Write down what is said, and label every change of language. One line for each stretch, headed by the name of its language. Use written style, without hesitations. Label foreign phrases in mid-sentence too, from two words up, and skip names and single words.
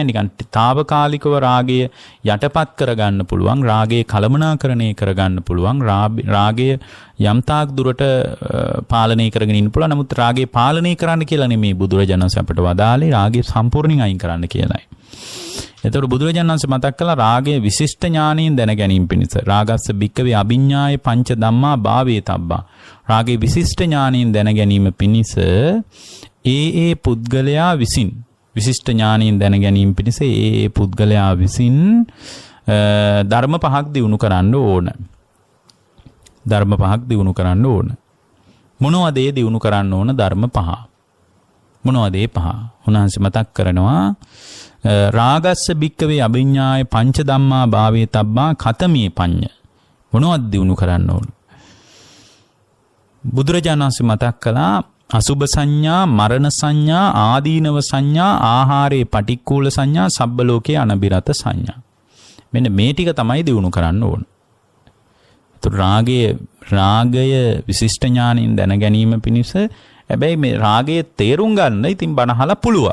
Sinhala: නිකන් తాවකාලිකව රාගය යටපත් කරගන්න පුළුවන්, රාගය කලමනාකරණය කරගන්න පුළුවන්, රාගය යම් තාක් දුරට පාලනය කරගෙන ඉන්න පුළුවන්. නමුත් රාගය පාලනය කරන්න කියලා නෙමෙයි බුදුරජාණන් වහන්සේ අපට වදාළේ, රාගය සම්පූර්ණයෙන් අයින් කරන්න කියලායි. එතකොට බුදුරජාණන් වහන්සේ මතක් කළා රාගයේ විශිෂ්ට ඥාණයෙන් දැන ගැනීම පිණිස
Pali: රාගස්ස භික්කවේ අභිඤ්ඤාය පංච ධම්මා භාවේ තබ්බා.
Sinhala: රාගයේ විශිෂ්ට ඥාණයෙන් දැන ගැනීම පිණිස ඒ පුද්ගලයා විසින් විශිෂ්ට ඥාණයෙන් දැන ගැනීම පිණිස ඒ පුද්ගලයා විසින් ධර්ම පහක් දිනු කරන්න ඕන. ධර්ම පහක් දිනු කරන්න ඕන. මොනවද ඒ දිනු කරන්න ඕන ධර්ම පහ? මොනවද ඒ පහ? උන්වහන්සේ මතක් කරනවා
Pali: රාගස්ස භික්කවේ අභිඤ්ඤාය පංච ධම්මා භාවේ තබ්බා කතමේ පඤ්ඤ.
Sinhala: මොනවද දිනු කරන්න ඕන? බුදුරජාණන් වහන්සේ මතක් කළා අසුභ සංඥා, මරණ සංඥා, ආදීනව සංඥා, ආහාරේ පටික්කුල සංඥා, සබ්බ ලෝකේ අනබිරත සංඥා. මෙන්න මේ ටික තමයි දිනු කරන්න ඕන. රාගය විශිෂ්ට ඥානින් දැන ගැනීම පිණිස හැබැයි මේ රාගයේ තේරුම් ගන්න ඉතින් බණහලා පුළුවන්.